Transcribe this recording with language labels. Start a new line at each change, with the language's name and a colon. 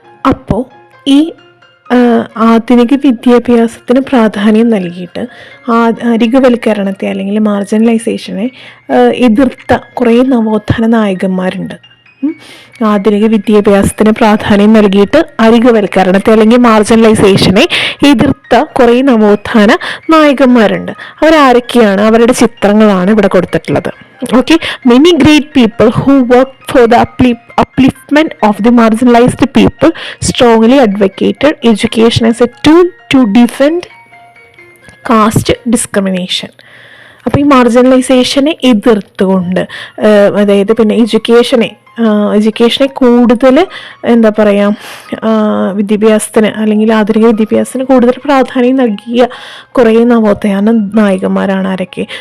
Malayalam: അപ്പോൾ ഈ ആധുനിക വിദ്യാഭ്യാസത്തിന് പ്രാധാന്യം നൽകിയിട്ട് അരികുവൽക്കരണത്തെ അല്ലെങ്കിൽ മാർജിനലൈസേഷനെ എതിർത്ത കുറേ നവോത്ഥാന നായകന്മാരുണ്ട്. ആധുനിക വിദ്യാഭ്യാസത്തിന് പ്രാധാന്യം നൽകിയിട്ട് അരികുവൽക്കരണത്തെ അല്ലെങ്കിൽ മാർജിനലൈസേഷനെ എതിർത്ത കുറേ നവോത്ഥാന നായകന്മാരുണ്ട്. അവരാരൊക്കെയാണ്? അവരുടെ ചിത്രങ്ങളാണ് ഇവിടെ കൊടുത്തിട്ടുള്ളത്.
English: Okay, many great people who worked for the upliftment of the marginalized people strongly advocated education as a tool to defend caste discrimination.
Malayalam: അപ്പോൾ ഈ മാർജിനലൈസേഷനെ എതിർത്തുകൊണ്ട്, അതായത് പിന്നെ എഡ്യൂക്കേഷനെ കൂടുതൽ എന്താ പറയുക, വിദ്യാഭ്യാസത്തിന് അല്ലെങ്കിൽ ആധുനിക വിദ്യാഭ്യാസത്തിന് കൂടുതൽ പ്രാധാന്യം നൽകിയ കുറേ നവോത്ഥാന നായകന്മാരാണ് ആരൊക്കെ?